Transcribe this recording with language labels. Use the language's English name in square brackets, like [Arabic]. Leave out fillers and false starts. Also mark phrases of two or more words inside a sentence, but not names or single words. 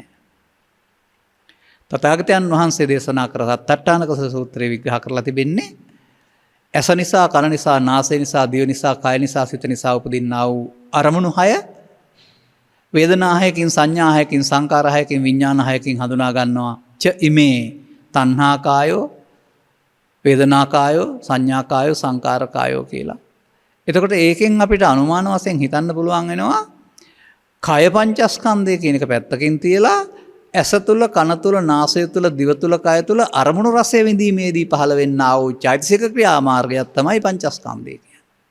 [Sinhala] තථාගතයන් වහන්සේ දේශනා කර සත්අට්ඨානක සූත්‍රයේ විග්‍රහ කරලා තිබෙන්නේ ඇස නිසා, කන නිසා, නාසය නිසා, දිව නිසා, කය නිසා, සිත නිසා උපදින්නා වූ අරමුණු 6 වේදනා 6කින්, සංඥා 6කින්, සංකාර 6කින්, විඥාන 6කින් හඳුනා ගන්නවා. [Pali] ච ඉමේ තණ්හා කායෝ, වේදනා කායෝ, සංඥා කායෝ, සංකාර කායෝ කියලා. [Sinhala] එතකොට ඒකෙන් අපිට අනුමාන වශයෙන් හිතන්න පුළුවන් වෙනවා කය පංචස්කන්ධය කියන එක පැත්තකින් තියලා ඇස තුල, කන තුල, නාසය තුල, දිව තුල, කය තුල අරමුණු රසය විඳීමේදී පහළ වෙන්නා වූ චෛතසික ක්‍රියා මාර්ගයක් තමයි පංචස්කන්ධය කියන්නේ.